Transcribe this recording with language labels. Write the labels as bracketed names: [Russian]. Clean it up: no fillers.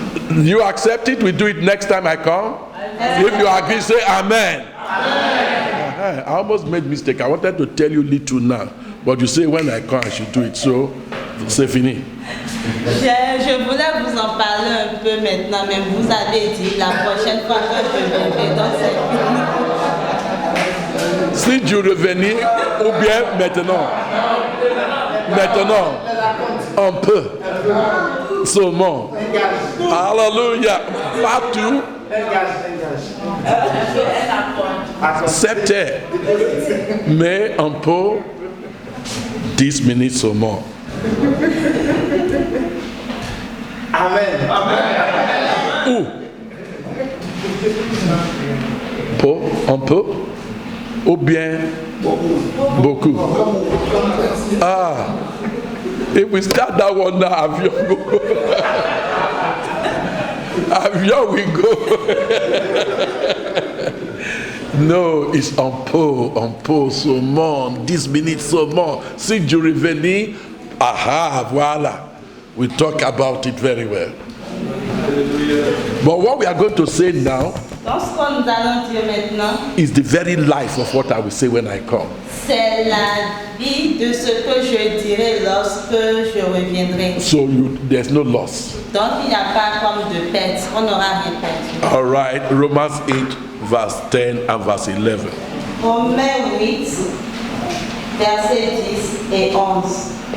[English] You accept it? We do it next time I come? If you agree, say amen. I almost made mistake. I wanted to tell you little now. But you say when I come, I should do it. [French] So, c'est fini. Je voulais vous en parler un peu maintenant, mais vous avez dit la prochaine fois que je viendrai, donc c'est fini. Si tu revenais, ou bien maintenant. Maintenant, un peu. Seulement. Hallelujah. Partout. Acceptez. Mais un peu. 10 minutes seulement. Amen. Où? Peu, un peu, ou bien beaucoup. [English] Ah, if we start that one now, avion go. Avion we go. No, it's [French] un peu seulement, 10 minutes seulement. Si tu revenais, aha, voilà. [English] We talk about it very well. But what we are going to say now [French] Donc ce que nous allons dire maintenant, [English] is the very life of what I will say when I come. [French] c'est la vie de ce que je dirai lorsque je reviendrai. [English] So there's no loss. [French] Donc il n'y a pas comme de perte, on n'aura rien perdu. [English] All right, Romans 8, verse 10 and verse 11. [French] Romains 8, versets 10 et 11.